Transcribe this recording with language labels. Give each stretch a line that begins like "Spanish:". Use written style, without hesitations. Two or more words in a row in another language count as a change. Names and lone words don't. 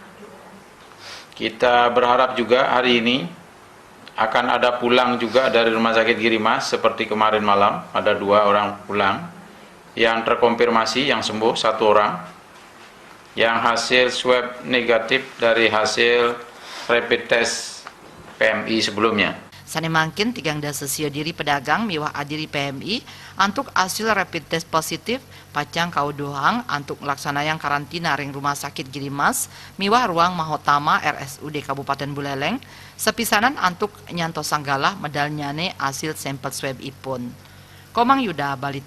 Indonesian: Kita berharap juga hari ini akan ada pulang juga dari Rumah Sakit Girimas seperti kemarin malam, ada 2 orang pulang yang terkonfirmasi, yang sembuh 1 orang, yang hasil swab negatif dari hasil
English: rapid test
Indonesian: PMI sebelumnya.
Balinese: Sane mangkin tigang dasa sia diri pedagang miwah adiri PMI untuk hasil
English: rapid test
Balinese: positif pacang kaudohang untuk laksanayang karantina ring Rumah Sakit Girimas miwah ruang Mahotama RSUD Kabupaten Buleleng sepisanan untuk nyanto sanggalah medal nyane hasil sampel swab ipun.
Indonesian: Komang Yuda Bali.